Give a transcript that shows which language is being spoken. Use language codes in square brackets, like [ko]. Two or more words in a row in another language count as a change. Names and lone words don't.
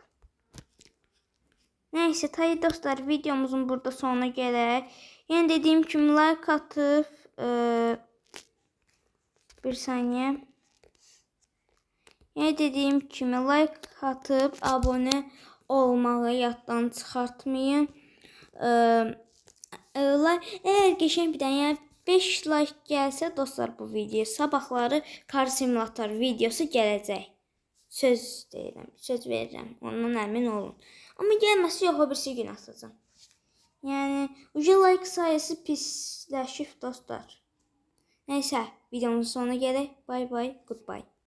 [tr] Neyse tabii dostlar, videomuzun burada sonuna gələk. [az] Yəni dediyim kimi like atıb bir saniye. Yəni dediyim kimi like atıb abone olmağı yaddan çıxartmayın. [tr] Eğer geçen bir tane yani 5 like gelse dostlar bu video sabahları Car Simulator videosu gələcək. [az] Söz deyirəm, söz verirəm. Ondan əmin olun. Amma gəlməsi yox, o birisi gün atacağım. Yəni like sayısı pisləşib dostlar. [tr] Neyse videomuzun sonuna gələk. [en] Bye bye, goodbye.